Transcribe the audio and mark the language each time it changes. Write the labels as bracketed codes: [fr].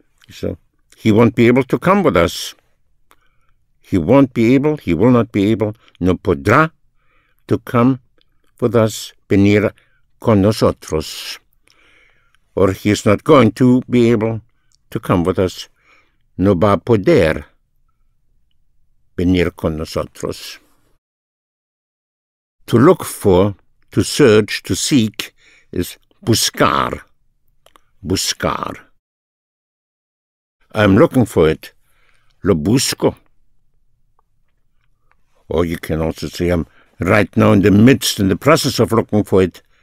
[en] So, he won't be able to come with us. He won't be able, he will not be able, no podrá to come with us, venir con nosotros. Or he is not going to be able to come with us. [es] No va a poder venir con nosotros. [en] To look for, to search, to seek, is buscar. Buscar. I'm looking for it. Lo busco. Or you can also say I'm right now in the process of looking for it.